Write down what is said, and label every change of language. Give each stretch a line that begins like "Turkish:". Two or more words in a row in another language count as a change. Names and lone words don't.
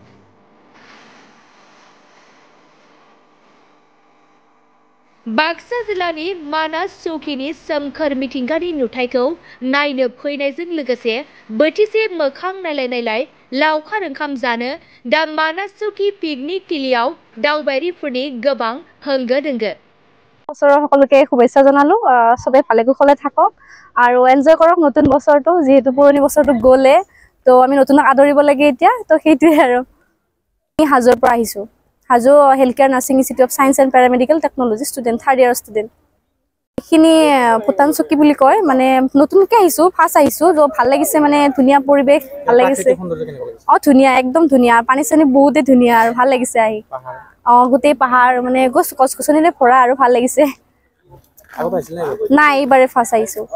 Bodo: बाक्सा जिल्लानि मानास चौकीनि सोमखोर मिथिंगानि नुथायखौ नायनो फैनायजों लोगोसे बोथिसे मोखां नायलाय नायलाय लावखार ओंखाम जानो दा मानास चौकी पिकनिक थिलियाव दावबायारिफोरनि गोबां होंगो दोंगो।
Assamese: বছৰৰ সকলোকে শুভেচ্ছা জনালো সবে ভালে কুশলে থাকক আৰু এনজয় কৰক নতুন বছৰটো যেহেতু পুৰণি বছৰটো গ'লে তো আমি নতুনক আদৰিব লাগে এতিয়া তো সেইটোৱে আৰু আমি হাজোৰ পৰা আহিছো হাজো হেলথ কেয়াৰ নাৰ্ছিং ইনষ্টিটিউট অফ সায়েন্স এণ্ড পেৰামেডিকেল টেকনলজি
English: student 3rd year student
Assamese: এইখিনি ভূটান চকী বুলি কয় মানে নতুনকৈ আহিছো ফাৰ্ষ্ট আহিছো তো ভাল লাগিছে মানে ধুনীয়া পৰিৱেশ ভাল লাগিছে ধুনীয়া একদম ধুনীয়া পানী চানী বহুতে ধুনীয়া আৰু ভাল লাগিছে আহি গোটেই পাহাৰ মানে গছ গছনিৰে ভৰা আৰু ভাল লাগিছে নাই এইবাৰে ফাৰ্ষ্ট আহিছো